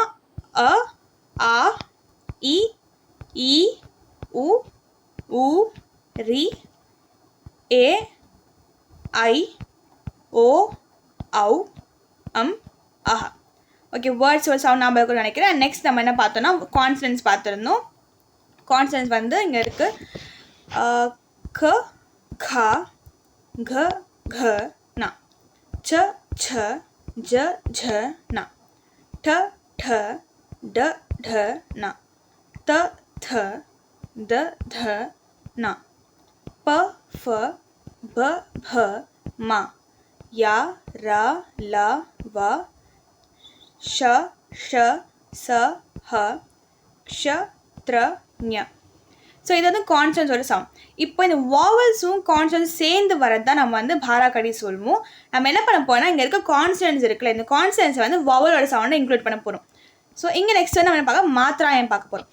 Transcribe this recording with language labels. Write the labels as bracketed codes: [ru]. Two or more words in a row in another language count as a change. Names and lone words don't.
[ta] அ, ஆ, இ, ஈ, உ, ஊ, ரி, ஏ, ஐ, ஓ, ஔ, அஹ. ஓகே, வேர்ட்ஸ் ஒரு சவுண்ட் ஞாபகம் இருக்குன்னு நினைக்கிறேன். நெக்ஸ்ட் நம்ம என்ன பார்த்தோம்னா கான்சனன்ஸ் பார்த்துருந்தோம். கான்சனன்ஸ் வந்து இங்கே இருக்குது. க, க, [hi] घ घ ना, च छ ज झ ना, ठ ठ ड ढ ना, त थ द ध ना, प फ ब भ मा, या र ल व, श श स ह, க்ஷ த்ர ஞ. [ta] ஸோ இது வந்து கான்சனன்ஸோட சவுண்ட். இப்போ இந்த வாவல்ஸும் கான்சனன்ஸ் சேர்ந்து வரது தான் நம்ம வந்து பாராகடி சொல்லுவோம். நம்ம என்ன பண்ண போனால் இங்கே இருக்க கான்சனன்ஸ் இருக்குல்ல, இந்த கான்சனன்ஸை வந்து வாவலோட சவுண்டை இன்க்ளூட் பண்ண போகிறோம். ஸோ இங்கே நெக்ஸ்ட் வந்து நம்ம என்ன பார்க்க மாத்ராயம் பார்க்க போகிறோம்.